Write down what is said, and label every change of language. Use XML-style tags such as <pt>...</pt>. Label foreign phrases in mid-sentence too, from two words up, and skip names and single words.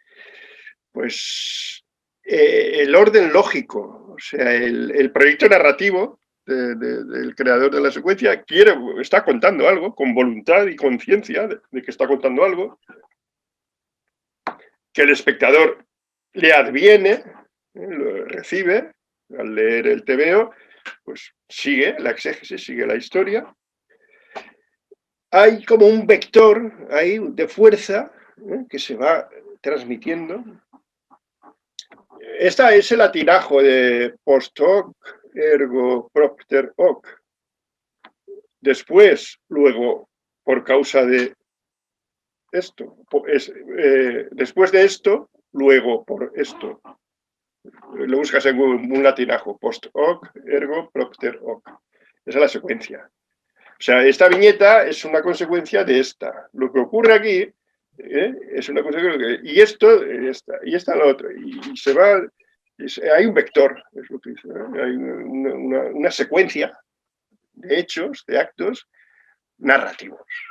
<es>Pues el orden lógico, o sea, el proyecto narrativo del creador de la secuencia está contando algo con voluntad y conciencia de que está contando algo, que el espectador le adviene, lo recibe al leer el TVO, pues sigue la exégesis, sigue la historia. Hay como un vector ahí de fuerza que se va transmitiendo. Esta es el atinajo de</es> <la>post hoc, ergo propter hoc.</la> <es>Después, luego, por causa de esto. Después de esto, luego por esto. Lo buscas en un latinajo.</es> <la>Post hoc, ergo propter hoc.</la> <es>Esa es la secuencia. O sea, esta viñeta es una consecuencia de esta. Lo que ocurre aquí es una consecuencia y esto, y esta la otra. Y se va, hay un vector, es lo que dice, hay una secuencia de hechos, de actos narrativos.</es>